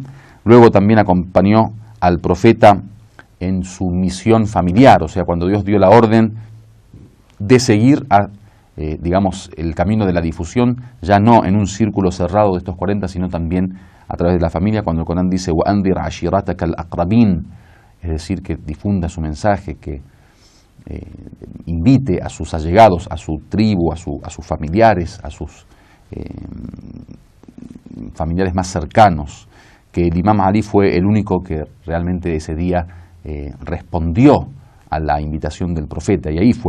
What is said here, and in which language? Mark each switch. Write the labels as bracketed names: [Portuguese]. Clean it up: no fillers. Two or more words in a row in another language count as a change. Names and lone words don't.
[Spanish] Luego también acompañó al profeta en su misión familiar, o sea, cuando Dios dio la orden de seguir digamos, el camino de la difusión, ya no en un círculo cerrado de estos 40, sino también a través de la familia, cuando el Corán dice [Arabic] وَأَنذِرْ عَشِيرَتَكَ الْأَقْرَبِينَ, [Spanish] es decir, que difunda su mensaje, que invite a sus allegados, a su tribu, a sus familiares, a sus familiares más cercanos, que el Imam Ali fue el único que realmente ese día respondió a la invitación del profeta, y ahí fue